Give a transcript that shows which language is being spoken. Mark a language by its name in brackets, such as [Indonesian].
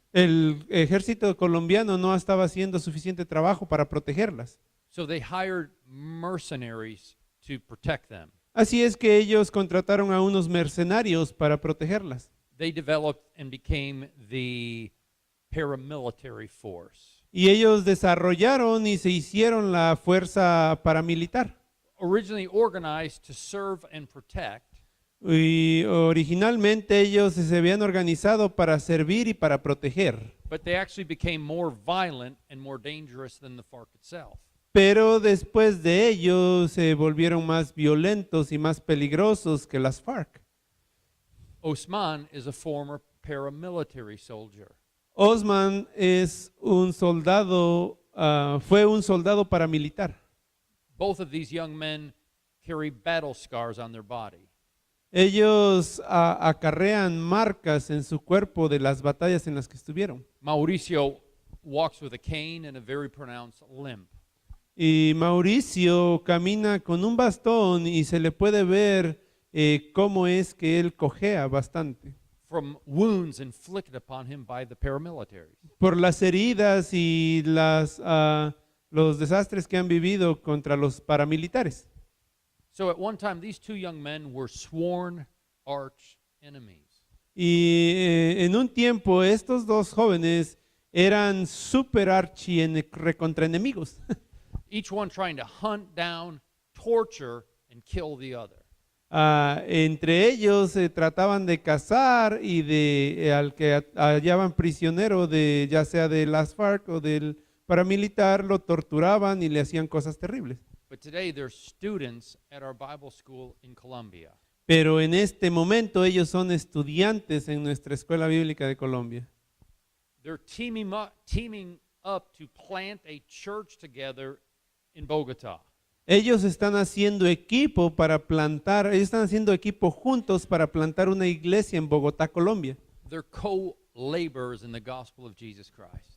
[Spanish] el ejército colombiano no estaba haciendo suficiente trabajo para protegerlas. [English] so they hired mercenaries to protect them. [Spanish] Así es que ellos contrataron a unos mercenarios para protegerlas. [English] They developed and became the paramilitary force. [Spanish] Y ellos desarrollaron y se hicieron la fuerza paramilitar. [English] Originally organized to serve and protect, [Spanish] Y originalmente ellos se habían organizado para servir y para proteger. [English] but they actually became more violent and more dangerous than the FARC itself. [Spanish] Pero después de ello se volvieron más violentos y más peligrosos que las FARC. [English] Osman is a former paramilitary soldier. [Spanish] Osman es un soldado, fue un soldado paramilitar. [English] Both of these young men carry battle scars on their body. [Spanish] Ellos acarrean marcas en su cuerpo de las batallas en las que estuvieron. [English] Mauricio walks with a cane and a very pronounced limp. [Spanish] Y Mauricio camina con un bastón y se le puede ver cómo es que él cojea bastante. [English] From wounds inflicted upon him by the paramilitaries. [Spanish] Por las heridas y los desastres que han vivido contra los paramilitares. [English] So at one time, these two young men were sworn arch enemies. [Spanish] Y en un tiempo estos dos jóvenes eran super archi recontra enemigos. [English] Each one trying to hunt down, torture, and kill the other. [Spanish] Entre ellos se trataban de cazar y al que hallaban prisionero de ya sea de las FARC o del paramilitar lo torturaban y le hacían cosas terribles. [English] But today, they're students at our Bible school in Colombia. [Spanish] Pero en este momento ellos son estudiantes en nuestra escuela bíblica de Colombia. [English] They're teaming up to plant a church together in Bogotá. [Spanish] Ellos están haciendo equipo para plantar, ellos están haciendo equipo juntos para plantar una iglesia en Bogotá, Colombia. [English] They're co-laborers in the gospel of Jesus Christ.